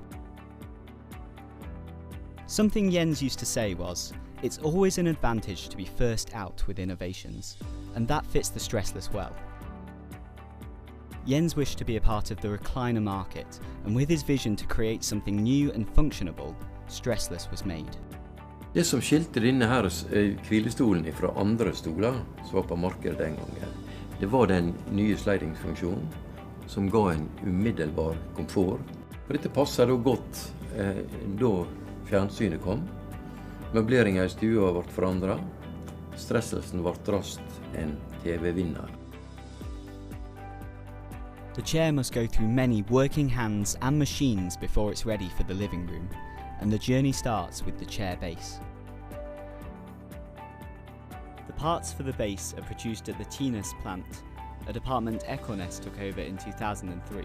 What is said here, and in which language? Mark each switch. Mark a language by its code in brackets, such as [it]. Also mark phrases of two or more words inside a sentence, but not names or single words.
[en] Something Jens used to say was, "It's always an advantage to be first out with innovations," and that fits the Stressless well. Jens wished to be a part of the recliner market, and with his vision to create something new and functionable, Stressless was made. [no] Det som skilte denne her hvilestolen fra andre stoler som var på markedet den gangen, det var den nye slidingsfunksjonen som ga en umiddelbar komfort. For dette passet da godt da fjernsynet kom. Møbleringen i stua ble forandret. Stresselsen ble raskt en TV-vinner. [en] The chair must go through many working hands and machines before it's ready for the living room, and the journey starts with the chair base. The parts for the base are produced at the Tinus plant, a department Ekornes took over in 2003.